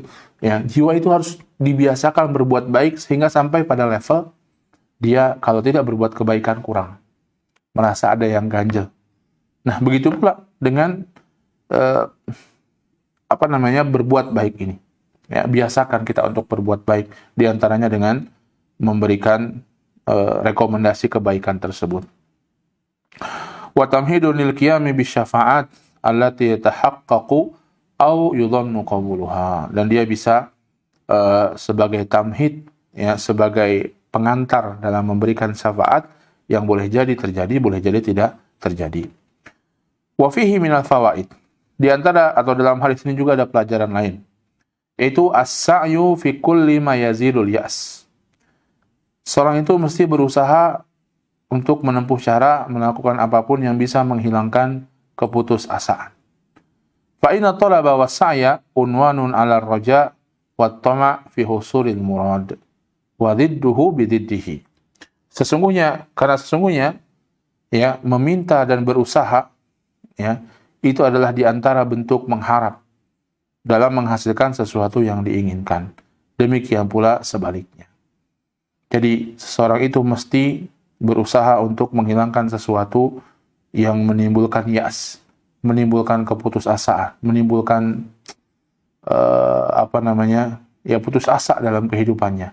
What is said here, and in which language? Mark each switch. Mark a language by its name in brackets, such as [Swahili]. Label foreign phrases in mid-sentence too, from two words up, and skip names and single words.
[Indonesian] Ya, jiwa itu harus dibiasakan berbuat baik sehingga sampai pada level dia kalau tidak berbuat kebaikan kurang, merasa ada yang ganjel. Nah, begitu pula dengan berbuat baik ini. Ya, biasakan kita untuk berbuat baik, diantaranya dengan memberikan rekomendasi kebaikan tersebut. [Arabic] وتمهيد للقيام بشفاعة التي يتحقق أو يظن قبولها. [Indonesian] Dan dia bisa sebagai tamhid, ya, sebagai pengantar dalam memberikan syafaat yang boleh jadi terjadi, boleh jadi tidak terjadi. [Arabic] وفيه من الفوائد. [Indonesian] Di antara atau dalam hadis ini juga ada pelajaran lain, yaitu [Arabic] السعي في كل ما يزيل اليأس. [Indonesian] Seorang itu mesti berusaha untuk menempuh cara melakukan apapun yang bisa menghilangkan keputusasaan. [Arabic] فإن الطلب والسعي عنوان على الرجاء والطمع في حصول المراد وضده بضده. [Indonesian] Sesungguhnya ya, meminta dan berusaha ya, itu adalah di antara bentuk mengharap dalam menghasilkan sesuatu yang diinginkan. Demikian pula sebaliknya. Jadi seseorang itu mesti berusaha untuk menghilangkan sesuatu yang menimbulkan yas, menimbulkan keputusasaan, menimbulkan putus asa dalam kehidupannya.